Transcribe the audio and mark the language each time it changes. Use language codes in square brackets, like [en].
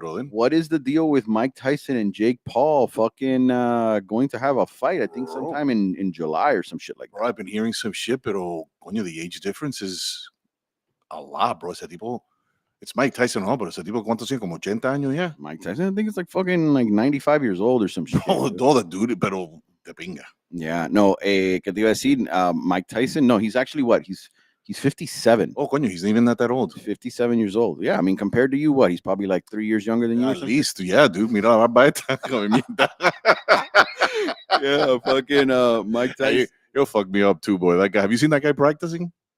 [en] What is the deal with Mike Tyson and Jake Paul fucking going to have a fight? I think sometime in July or some shit like that. Bro, I've been hearing some shit, [es] pero coño, [en] the age difference is a lot, bro. [es] Ese tipo, [en] it's Mike Tyson, [es] pero ese tipo, ¿cuántos tiene? Como 80 años ya. [en] Mike Tyson, I think it's like fucking like 95 years old or some shit. No, the dude, [es] pero de pinga. [en] Yeah, [es] no, ¿qué te iba a decir? [en] Mike Tyson, no, he's actually what? He's 57. Oh, [es] coño, [en] he's not even that old. 57 years old. Yeah, I mean, compared to you, what? He's probably like 3 years younger than you. At least, yeah, dude. [es] Mira la barba esta. [en] Yeah, fucking Mike Tyson. He'll fuck me up too, boy. That guy. Have you seen that guy practicing?